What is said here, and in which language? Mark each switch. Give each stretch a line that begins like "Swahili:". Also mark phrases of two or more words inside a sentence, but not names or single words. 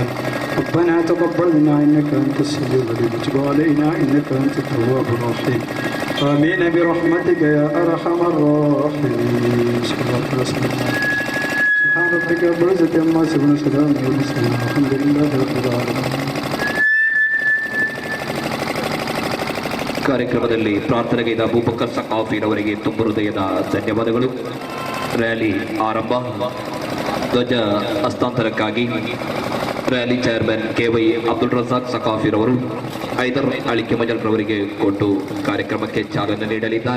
Arabic: ربنا تقبل منا إنك أنت السميع العليم وتب علينا إنك أنت التواب الرحيم. آمين برحمتك يا أرحم الراحمين. صلى الله عليه وسلم. سبحان ربك رب العزة عما يصفون وسلام على المرسلين والحمد لله رب العالمين.
Kannada: ಕಾರ್ಯಕ್ರಮದಲ್ಲಿ ಪ್ರಾರ್ಥನೆಗೈದ ಅಬೂಬಕರ್ ಸಕಾಫಿರವರಿಗೆ ತುಂಬ ಹೃದಯದ ಧನ್ಯವಾದಗಳು. ರ್ಯಾಲಿ ಆರಂಭ. ಧ್ವಜ ಹಸ್ತಾಂತರಕ್ಕಾಗಿ
English: rally chairman
Kannada: KY ಅಬ್ದುಲ್ ರಜಾಕ್ ಸಕಾಫಿರವರು ಐದರ್ ಅಳಿಕೆ ಮಜಲ್ರವರಿಗೆ ಕೊಟ್ಟು ಕಾರ್ಯಕ್ರಮಕ್ಕೆ ಚಾಲನೆ ನೀಡಲಿದ್ದಾರೆ.